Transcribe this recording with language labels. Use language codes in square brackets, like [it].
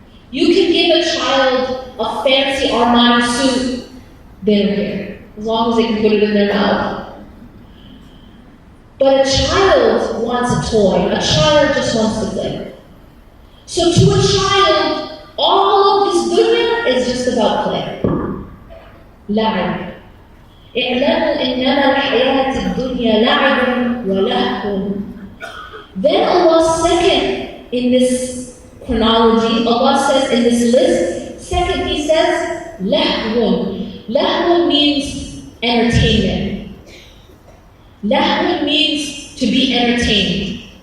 [en] You can give a child a fancy Armani suit, they don't care, as long as they can put it in their mouth. But a child wants a toy. A child just wants to play. So to a child, all of this dunya is just about play. [ar] لعب. اعلموا إنما الحياة الدنيا لعب ولهو. [en] Then Allah second in this chronology, Allah says in this list, second He says, lahwun. Lahwun means entertainment. Lahwun means to be entertained.